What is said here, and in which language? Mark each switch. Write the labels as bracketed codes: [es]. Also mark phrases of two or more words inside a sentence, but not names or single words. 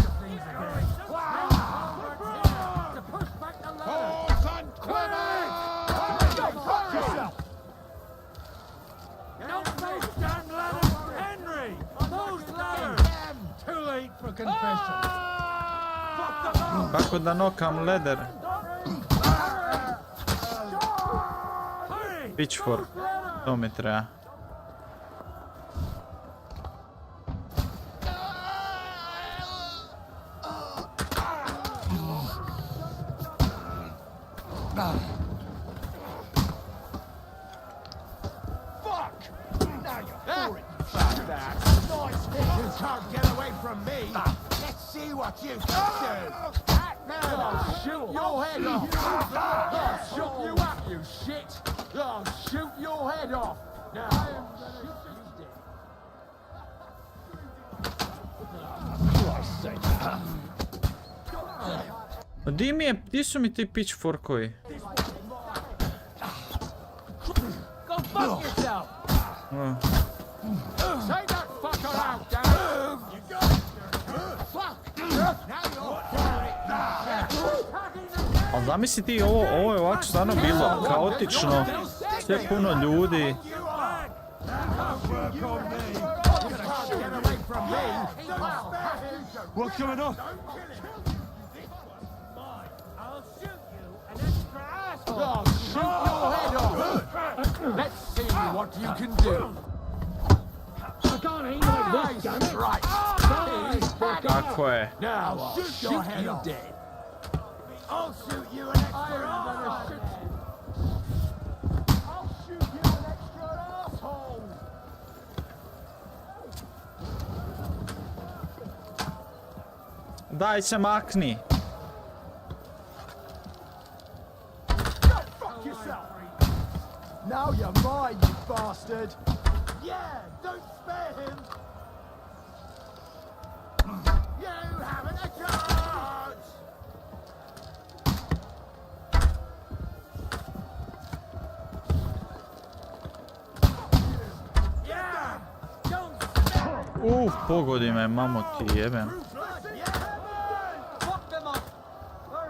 [en] thick of things again. To push back the ladder! Horse and quiver! Watch yourself! Not those damn ladders! Henry! Those ladders! Too late for confession. [hr] Kako da nokam leder? Pitchfork. To mi treba. [en] Fuck! Now you're for it, you bastard! Nice hit! You can't get away from me! Let's see what you can do! I'll shoot your head off! I'll shoot you up, you shit! I'll shoot your head off! Now, shoot you dead! Christ's sake! [hr] Di su mi ti pitchforkovi? [en] Go fuck yourself! Take that fucker out, damn it! You got it! Fuck! Now you're for it! [hr] Ali zamisli ti, ovo je ovako stvarno bilo kaotično, sve puno ljudi. [en] What's going on? I'll shoot you an extra asshole! I'll shoot your head off! Let's see what you can do! I can't aim like this, damn it! Right! [hr] Tako je. [en] Now I'll shoot your head off! Dead. I'll shoot you an extra asshole! I'll shoot you an extra asshole! [hr] Daj se makni. [en] Go fuck yourself! Now you're mine, you bastard! Yeah, don't spare him! You haven't a chance! Yeah! Don't [hr] Pogodi me, mamo ti jebem. [en] fuck them up!